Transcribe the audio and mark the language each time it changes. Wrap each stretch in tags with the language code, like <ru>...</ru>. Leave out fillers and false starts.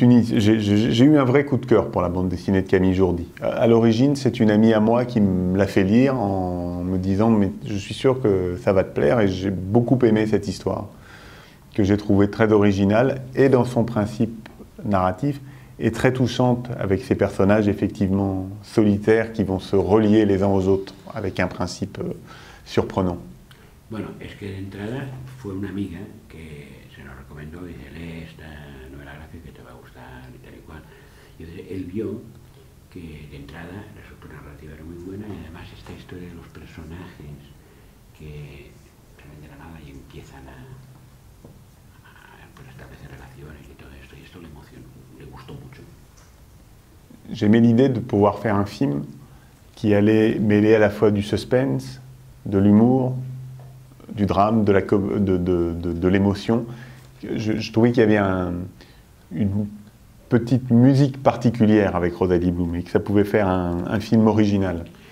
<fr>J'ai eu un vrai coup de cœur pour la bande dessinée de Camille Jordi. À l'origine, c'est une amie à moi qui me l'a fait lire en me disant « mais je suis sûr que ça va te plaire » et j'ai beaucoup aimé cette histoire, que j'ai trouvée très originale et dans son principe narratif et très touchante avec ces personnages effectivement solitaires qui vont se relier les uns aux autres avec un principe surprenant.</fr> <es>Bueno, es que de entrada fue una amiga que se nos recomendó y dice, lee esta novela gráfica que te va a gustar y tal y cual. Y entonces él vio que de entrada la estructura narrativa era muy buena y además esta historia de los personajes que salen de la nada y empiezan a pues, establecer relaciones y todo esto, y esto le emocionó, le gustó mucho.</es> <fr>J'aimais l'idée de pouvoir faire un film qui allait mêler à la fois du suspense, de l'humour, du drame, de l'émotion. Je trouvais qu'il y avait une petite musique particulière avec Rosalie Blum et que ça pouvait faire un film original.</fr>